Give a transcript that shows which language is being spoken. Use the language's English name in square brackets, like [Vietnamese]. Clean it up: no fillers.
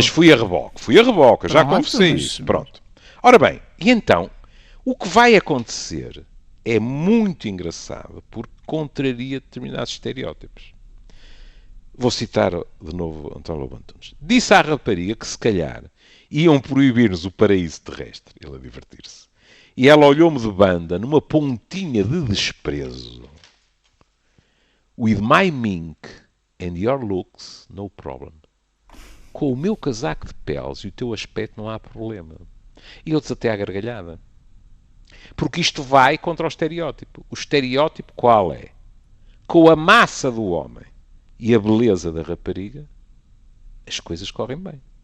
[Portuguese] Mas fui a reboque, já confessei isso. Pronto. Ora bem, e então, o que vai acontecer é muito engraçado, porque contraria determinados estereótipos. Vou citar de novo António Lobo Antunes. Disse à rapariga que, se calhar, iam proibir-nos o paraíso terrestre, ele a divertir-se. E ela olhou-me de banda, numa pontinha de desprezo. [English] With my mink and your looks, no problem. [Portuguese] Com o meu casaco de peles e o teu aspecto não há problema. E eu desaté à gargalhada. Porque isto vai contra o estereótipo. O estereótipo qual é? Com a massa do homem e a beleza da rapariga, as coisas correm bem.